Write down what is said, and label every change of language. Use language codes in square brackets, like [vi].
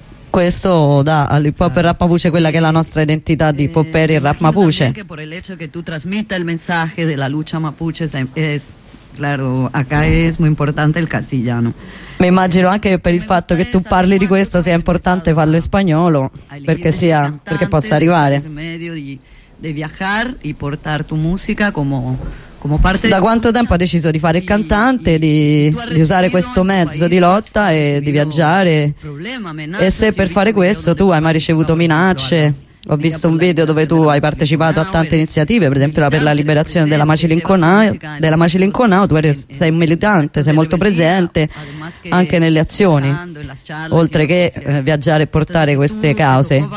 [it] Questo dà all'hip hop e rap mapuche quella che è la nostra identità di hip hop e rap mapuche. Anche per il fatto che tu trasmetta il messaggio della lucha mapuche [es] Claro, acá es muy importante el castellano. Me imagino [it] anche per il fatto che tu parli di questo sia importante farlo in spagnolo, perché sia, perché possa arrivare. [es] De viajar y portar tu música como parte. [it] Da quanto tempo ha deciso di fare il cantante, di usare questo mezzo di lotta e di viaggiare? E se per fare questo tu hai mai ricevuto minacce? Ho visto un video dove tu hai partecipato a tante iniziative, per esempio per la liberazione della Macilinconao, tu sei un militante, sei molto presente anche nelle azioni, oltre che viaggiare e portare queste cause.